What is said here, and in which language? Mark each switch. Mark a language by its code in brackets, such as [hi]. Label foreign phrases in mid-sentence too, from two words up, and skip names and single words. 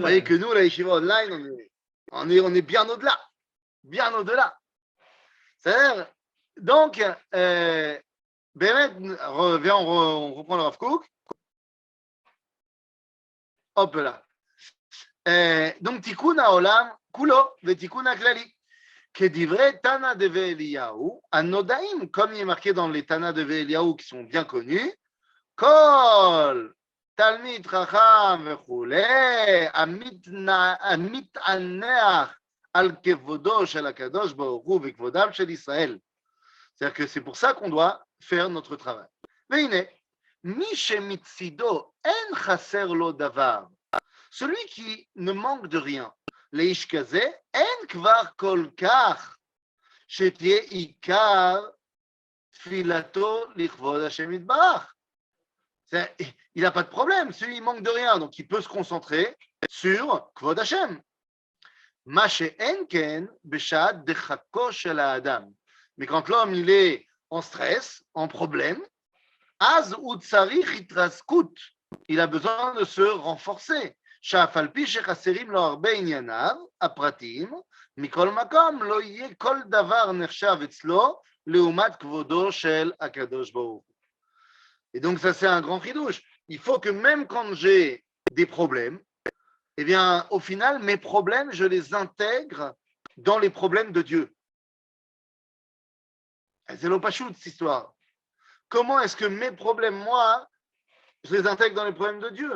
[fr] Vous voyez que nous, la yeshiva online, on est bien au-delà. Bien au-delà. C'est-à-dire, donc, Bémet, on reprend le Rav Kook. Hop là. Donc, [he] תיקון העולם כולו ותיקון הכללי. כדברי תנא דאליהו, הנודעים, [fr] comme il est marqué dans les Tana de Eliyahu qui sont bien connus, [he] כל תלמיד חכם וכו', אמית אנח על כבודו של הקדוש ברוך הוא וכבודם של ישראל. [fr] C'est-à-dire que c'est pour ça qu'on doit faire notre travail. [he] ועיין, מי שמצדו אין חסר לו דבר. [fr] Celui qui ne manque de rien. [he] לאיש כזה אין כבר כל כך שתהיה עיקר תפילתו לכבוד השם יתברך. [fr] Il n'a pas de problème, celui il manque de rien, donc il peut se concentrer sur [he] כבוד השם. מה שאין כן בשעת דחקו של האדם. [fr] Mais quand l'homme il est en stress, en problème, [he] אז הוא צריך התרסקות [fr] il a besoin de se renforcer. [he] שאף על פי שחסרים לו הרבה ענייניו, הפרטים, מכל מקום לא יהיה כל דבר נחשב אצלו לעומת כבודו של הקדוש ברוך הוא. [fr] Et donc ça c'est un grand chidouche. Il faut que même quand j'ai des problèmes, eh bien au final mes problèmes je les intègre dans les problèmes de Dieu. C'est l'opachou de cette histoire. Comment est-ce que mes problèmes, moi, je les intègre dans les problèmes de Dieu?